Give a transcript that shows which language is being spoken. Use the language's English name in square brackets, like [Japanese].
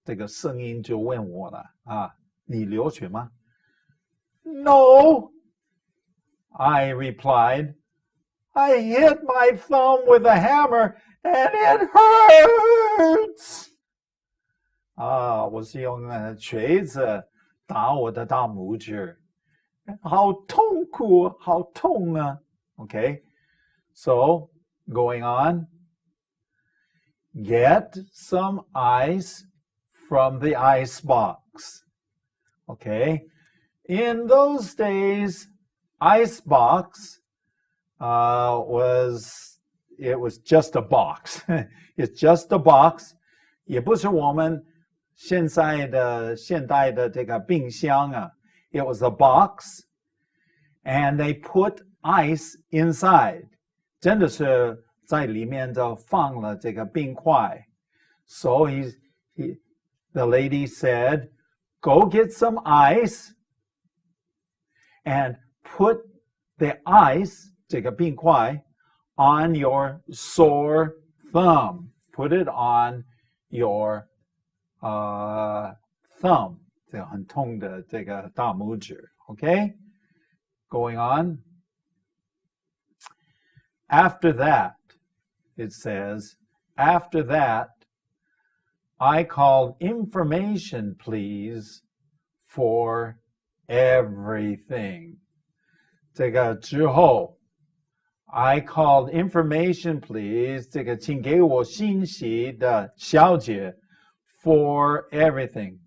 [Chinese] 这个声音就问我了啊，你流血吗? [English] No, I replied. I hit my thumb with a hammer and it hurts. [Chinese] 啊，我是用锤子打我的大拇指，好痛苦，好痛啊。 [English] Okay, so going on. Get some ice from the ice box. Okay, in those days, ice box was just a box. It's just a box. [Chinese] 也不是我们现代的这个冰箱啊. [English] It was a box, and they put ice inside. [Chinese] 真的是在里面就放了这个冰块. [English] So the lady said, "Go get some ice and put the ice, [Chinese] 这个冰块, [English] on your sore thumb. Put it on your thumb." [Chinese] 这个很痛的这个大拇指. [English] Okay? Going on. After that, it says, after that, I called information, please, for everything. [Chinese] 这个之后 [English] I called information, please. [Chinese] 这个请给我信息的小姐 [English] for everything.